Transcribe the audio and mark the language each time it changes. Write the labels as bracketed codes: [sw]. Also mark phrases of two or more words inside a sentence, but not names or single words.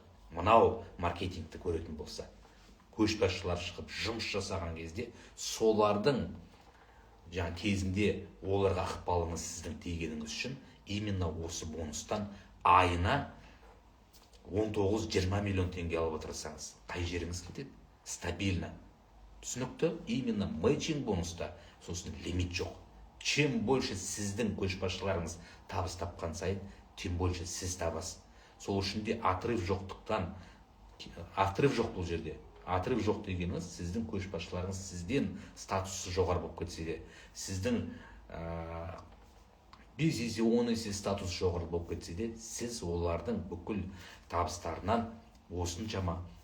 [kk] Мынау маркетингті көретін болса, көшбасшылар шығып жұмыс жасаған кезде солардың кезінде оларға ықпалыңыз сіздің тигеніңіз үшін именно осы бонустан айына 19-20 миллион теңге алып отырсаңыз, қай жеріңіз кетеді? Стабильно. Түсінікті? Именно мэйчинг бонуста сосын лимит жоқ. [ru] Чем больше [kk] сіздің көшбасшыларыңыз табыс тапқан сайын, [ru] тем больше [kk] сіз табасыз. Сол үшін де отрыв жоқтықтан, отрыв жоқ бұл жерде. Отрыв жоқ дегеніңіз, сіздің көшбасшыларыңыз сізден статусы жоғары болып кетсе де, сіздің 5 есе 10 есе статус жоғары болып кетсе де, сіз олардың бүкіл табыстарынан осыншама